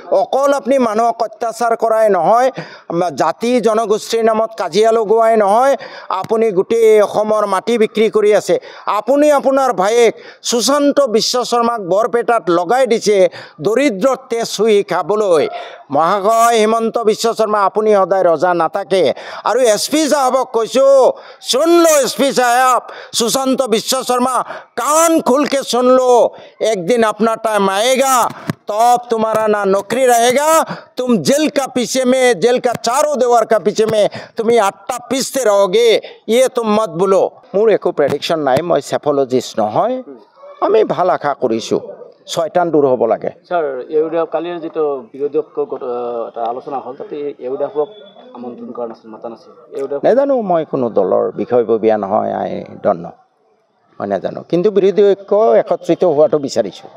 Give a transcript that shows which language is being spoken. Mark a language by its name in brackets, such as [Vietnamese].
[Assamese] অকল আপুনি মানুহক অত্যাচাৰ কৰাই নহয়, জাতি জনগোষ্ঠীৰ নামত কাজিয়া লগোৱাই নহয়, আপুনি গোটেই অসমৰ মাটি বিক্ৰী কৰি আছে। আপুনি আপোনাৰ ভায়েক সুশান্ত বিশ্ব শৰ্মাক বৰপেটাত লগাই দিছে দৰিদ্ৰৰ তেজ চুই খাবলৈ। মহাশয় হিমন্ত বিশ্ব শৰ্মা, আপুনি সদায় ৰজা নাথাকে। আৰু এছপি সাহেবক কৈছোঁ, [Hindi] सुन लो एसपी साहब, सुशांत विश्व शर्मा, कान खोल के सुन लो। एक दिन अपना टाइम आएगा, तब तुम्हारा ना नौकरी रहेगा, तुम जेल का पीछे में, जेल का चारों दीवार का पीछे में तुम आट्टा पीसते रहोगे, ये तुम मत बोलो। [Assamese] मोर एको प्रेडिक्शन নাই, মই সেফলজিষ্ট নহয়, আমি ভাল আশা কৰিছোঁ শয়তান দূৰ হ'ব লাগে। স্যার ইউডিএফ কালিৰ যেটো বিৰোধী এটা আলোচনা হ'ল, তাতে ইউডিএফক আমন্ত্ৰণ কৰা নাছিল, মাতা নাছিল। নাজানো, মই কোনো দলৰ বিষয়ববীয়া নহয়, [English] I don't know, [Assamese] মই নাজানো, কিন্তু বিৰোধী ঐক্য একত্ৰিত হোৱাটো বিচাৰিছোঁ।